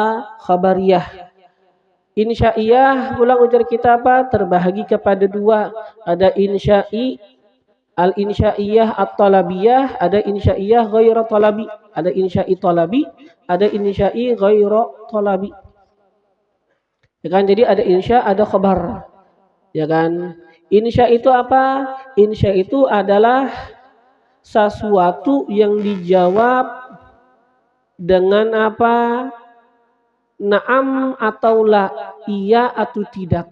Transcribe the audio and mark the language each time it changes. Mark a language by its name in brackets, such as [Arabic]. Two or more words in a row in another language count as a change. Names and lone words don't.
[Indonesian] Khobariyah. [Banjar] Insya'iyah, ulang ujar kita apa? [Indonesian] Terbahagi kepada dua. Ada [Arabic] الإنشائية الطلبية, [Indonesian] ada [Arabic] إنشائية غير طلبي. [Indonesian] Ada [Arabic] إنشائي طلبي, [Indonesian] ada [Arabic] إنشائي غير طلبي. [Indonesian] Ya kan? Jadi ada insya, ada khabar. Ya kan? Insya itu apa? Insya itu adalah sesuatu yang dijawab dengan apa? Naam atau la, iya atau tidak.